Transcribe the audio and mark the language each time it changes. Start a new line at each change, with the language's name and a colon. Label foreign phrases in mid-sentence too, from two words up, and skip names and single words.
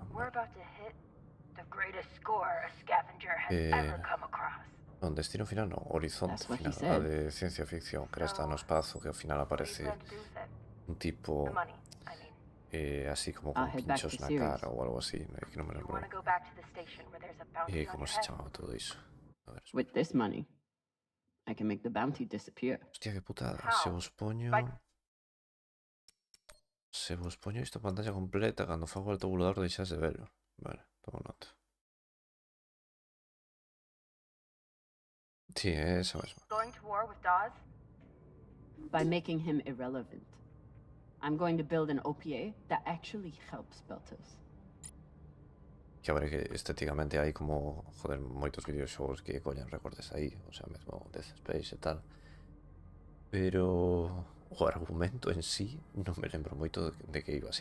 English: We're about to hit the greatest score a scavenger has ever come across.
Galician: Non, destino final non, horizonte
English: That's what he
Galician: final, a
English: said.
Galician: de ciencia ficción, que está no espazo, que ao final
English: What do you
Galician: aparece
English: plan to do with it?
Galician: un tipo
English: The money, I mean.
Galician: así como
English: I'll
Galician: con
English: head back
Galician: pinchos
English: to
Galician: na
English: Sirius.
Galician: cara ou algo así, que non me
English: You
Galician: lembro.
English: want to go back to the station where there's a bounty on
Galician: Como
English: your
Galician: se
English: head?
Galician: chamaba todo iso? A ver,
English: With this money, I can make the bounty disappear.
Galician: hostia, que putada.
English: How?
Galician: Se vos poño...
English: By-
Galician: Se vos poño isto pantalla completa, cando fago el tabulador deixas de verlo. Vale, tomo nota. Sí, é esa mesma.
English: Going to war with Dawes? By making him irrelevant. I'm going to build an OPA that actually helps Beltos.
Galician: Que a ver, que estéticamente hai como, joder, moitos videoxogos que collen recortes aí,
Spanish: o sea,
Galician: mesmo Death Space e tal. Pero o argumento en sí non me lembro moito de que iba.